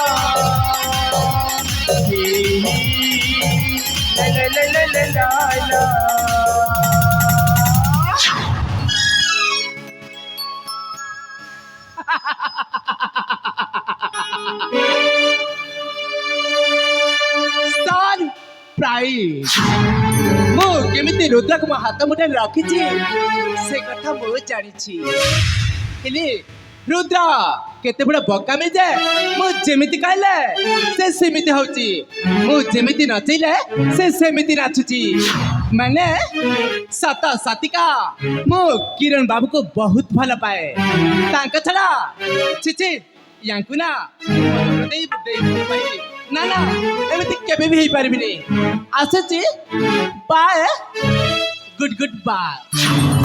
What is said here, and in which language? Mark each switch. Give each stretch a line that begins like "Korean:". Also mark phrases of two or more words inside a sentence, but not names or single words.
English: La la la la la la la. Surprise!
Odia: ମୁଁ କେମିତି ରୁଦ୍ରକୁ ମୋ ହାତ ମୁଠାରେ ରଖିଛି ସେ କଥା ମୁଁ ଜାଣିଛି ହେଲେ ରୁଦ୍ର କେତେ ବଡ଼ ବୋକାମି ଯେ ମୁଁ ଯେମିତି କହିଲେ ସେ ସେମିତି ହଉଛି ମୁଁ ଯେମିତି ନଚେଇଲେ ସେ ସେମିତି ନାଚୁଛି ମାନେ ସତ ସତିକା ମୁଁ କିରଣ ବାବୁକୁ ବହୁତ ଭଲ ପାଏ ତାଙ୍କ ଛଡ଼ା ଛିଛି ୟାଙ୍କୁ ନା ଦେଇପାରିବି ନା ନା ଏମିତି କେବେ ବି ହେଇପାରିବିନି ଆସୁଛି
English: bye good good bye